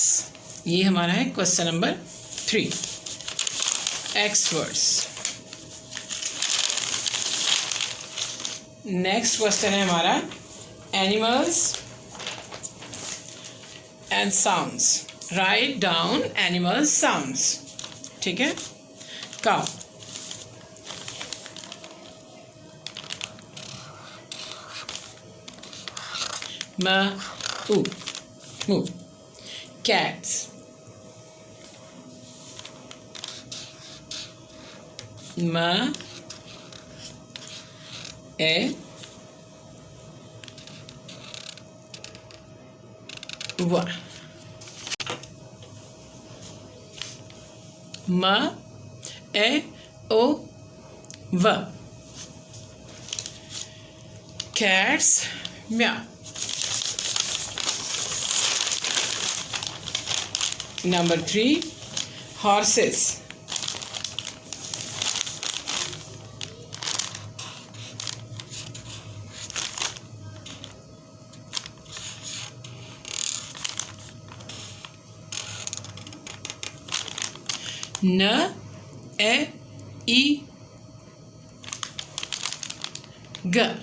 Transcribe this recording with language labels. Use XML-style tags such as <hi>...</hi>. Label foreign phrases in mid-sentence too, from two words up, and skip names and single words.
<hi>ये हमारा है</hi> <en>question number 3, x words. next question</en> <hi>है हमारा</hi> <en>animals and sounds. write down animals sounds,</en> <hi>ठीक है।</hi> <en>cow, m, oo, moo, cats, म, ए, व, म, ए, ओ, व, cats, meow. Number 3, horses. N, E, I, G.</en>